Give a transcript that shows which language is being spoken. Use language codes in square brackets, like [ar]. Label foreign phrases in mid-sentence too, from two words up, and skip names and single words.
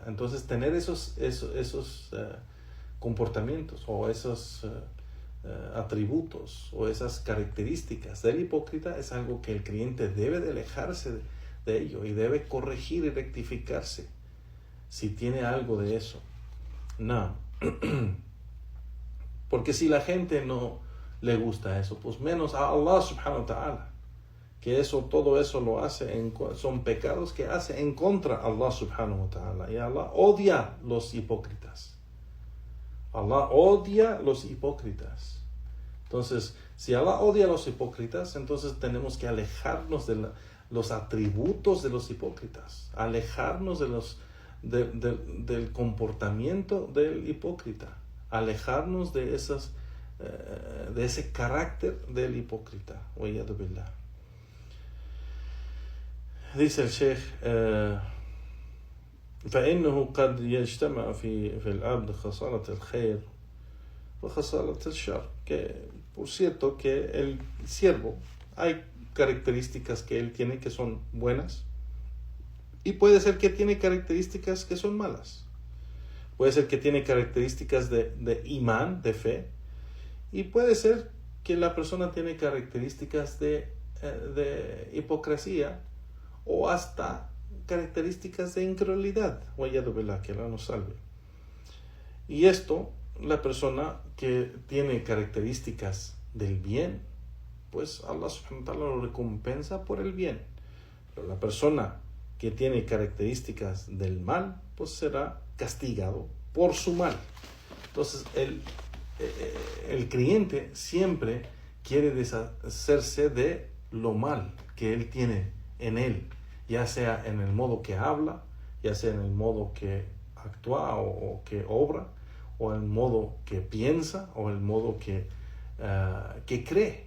[es] Entonces, tener esos comportamientos o esos atributos o esas características del hipócrita es algo que el creyente debe de alejarse de ello y debe corregir y rectificarse si tiene algo de eso. No. Porque si la gente no le gusta eso, pues menos a Allah [ar] سبحانه وتعالى, [es] que todo eso lo hace, son pecados que hace en contra de Allah [ar] سبحانه وتعالى, [es] y Allah odia los hipócritas. Allah odia los hipócritas. Entonces, si Allah odia a los hipócritas, entonces tenemos que alejarnos de los atributos de los hipócritas, alejarnos del comportamiento del hipócrita, alejarnos de ese carácter del hipócrita. [ar] والعياذ بالله. [es] Dice el Sheikh, [ar] فإنه قد يجتمع في العبد خصالة الخير وخصالة الشر. [es] Que por cierto que el siervo hay características que él tiene que son buenas y puede ser que tiene características que son malas. Puede ser que tiene características de imán, de fe, y puede ser que la persona tiene características de hipocresía o hasta características de incredulidad. Que Allah nos salve. Y esto, la persona que tiene características del bien, pues Allah [ar] سبحانه وتعالى [es] lo recompensa por el bien. Pero la persona que tiene características del mal, pues será castigado por su mal. Entonces el creyente siempre quiere deshacerse de lo mal que él tiene en él, ya sea en el modo que habla, ya sea en el modo que actúa o que obra, o en el modo que piensa, o el modo que cree.